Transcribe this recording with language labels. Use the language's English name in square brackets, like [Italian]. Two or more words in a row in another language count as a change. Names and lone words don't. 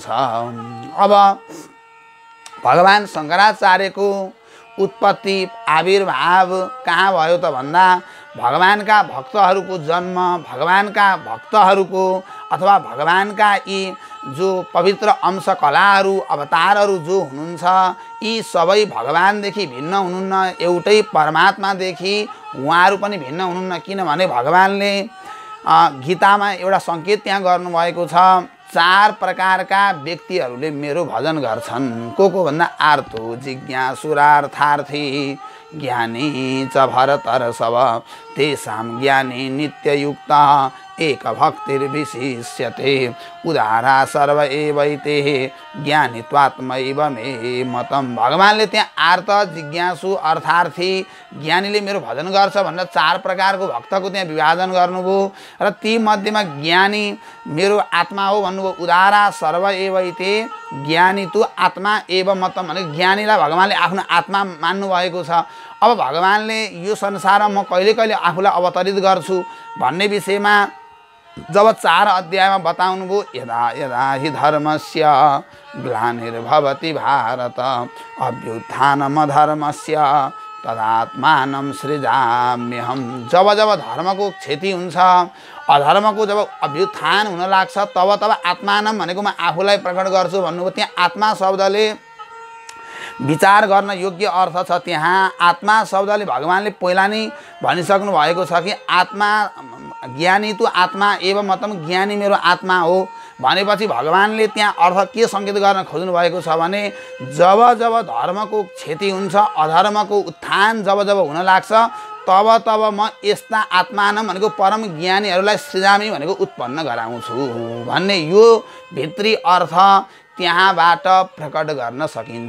[Nepali] अब भगवान शङ्कराचार्यको उत्पत्ति आविर्भाव कहाँ भयो त भन्दा, भगवानका भक्तहरूको जन्म, भगवानका भक्तहरूको अथवा भगवानका यी जो पवित्र अंश कलाहरू अवतारहरू जो हुनुहुन्छ, यी सबै भगवानदेखि भिन्न हुनुहुन्न, एउटै परमात्मादेखि उहाँहरू पनि भिन्न हुनुहुन्न। किनभने भगवानले गीतामा एउटा सङ्केत त्यहाँ गर्नुभएको छ, 4 प्रकारका व्यक्तिहरूले मेरो भजन गर्छन्। [Sanskrit] को भन्दा आर्तो जिज्ञासुरार्थार्थी ज्ञानी च भरतर्षभ तेषां ज्ञानी नित्ययुक्त एक भक्तिर्विशिष्यते उदारा सर्व एवैते ज्ञानित्वात्मैव मे मतम। [Nepali] भगवानले त्यहाँ आर्त, जिज्ञासु, अर्थार्थी, ज्ञानीले मेरो भजन गर्छ भनेर 4 प्रकारको भक्तको त्यहाँ विभाजन गर्नुभयो र ती मध्येमा ज्ञानी मेरो आत्मा हो भन्नुभयो। [Sanskrit] उदारा सर्व एवैते ज्ञानी तु आत्मा एव मतम [Nepali] भने ज्ञानीलाई भगवानले आफ्नो आत्मा मान्नु भएको छ। अब भगवानले यो संसारमा म कहिले कहिले आफूलाई अवतरित गर्छु भन्ने विषयमा जब 4 अध्यायमा बताउनु भयो, [Sanskrit] यदा यदा हि धर्मस्य ग्लानिर्भवति भारत अभ्युत्थानमधर्मस्य तदात्मानं सृजाम्यहम्। [Nepali] जब जब धर्मको क्षति हुन्छ, अधर्मको जब अभ्युत्थान हुन लाग्छ, तब तब आत्मानं भनेको म आफूलाई प्रकट गर्छु भन्नुभयो। त्यहाँ आत्मा शब्दले विचार गर्न योग्य अर्थ छ। त्यहाँ आत्मा शब्दले भगवानले पहिला नै भनिसक्नु भएको छ कि [Sanskrit] आत्मा ज्ञानी तु आत्मा एवं मतम, [Nepali] ज्ञानी मेरो आत्मा हो भनेपछि भगवानले त्यहाँ अर्थ के सङ्केत गर्न खोज्नु भएको छ भने, जब जब धर्मको क्षति हुन्छ, अधर्मको उत्थान जब जब हुन लाग्छ, तब तब म यस्ता आत्मानं भनेको परम ज्ञानीहरूलाई सृजामी भनेको उत्पन्न गराउँछु भन्ने यो भित्री अर्थ त्यहाँबाट प्रकट गर्न सकिन्छ।